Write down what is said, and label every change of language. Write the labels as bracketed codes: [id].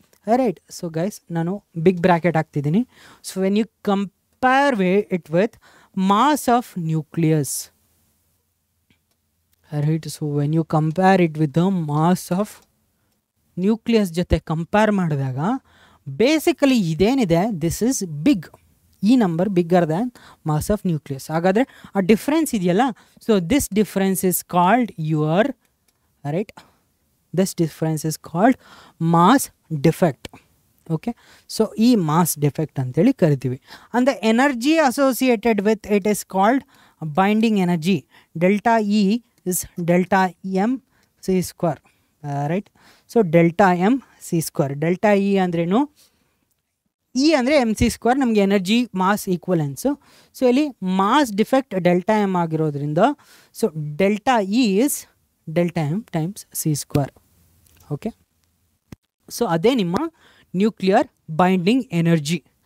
[en] Right, so guys ನಾನು big bracket ಹಾಕ್ತಿದ್ದೀನಿ. So when you compare it with mass of nucleus, right, so when you compare it with the mass of nucleus [kn] ಜೊತೆ compare ಮಾಡಿದಾಗ basically ಇದೇನಿದೆ, [en] This is big, ಈ number bigger than mass of nucleus. [kn] ಹಾಗಾದರೆ ಆ difference ಇದೆಯಲ್ಲ, [en] So this difference is called your, right, this difference is called mass defect. Okay, so [kn] ಈ mass defect ಅಂತೇಳಿ ಕರಿತೀವಿ. [en] and the energy associated with it is called binding energy. delta E is delta m c square. Right, so delta m c square. [kn] delta E ಅಂದ್ರೇನು, E ಅಂದರೆ M C square, ನಮಗೆ energy mass ಈಕ್ವಲೆನ್ಸು. [en] So ಇಲ್ಲಿ mass defect delta M ಆಗಿರೋದ್ರಿಂದ so delta E is delta M times C square. [kn] Okay, so ಅದೇ ನಿಮ್ಮ nuclear binding energy.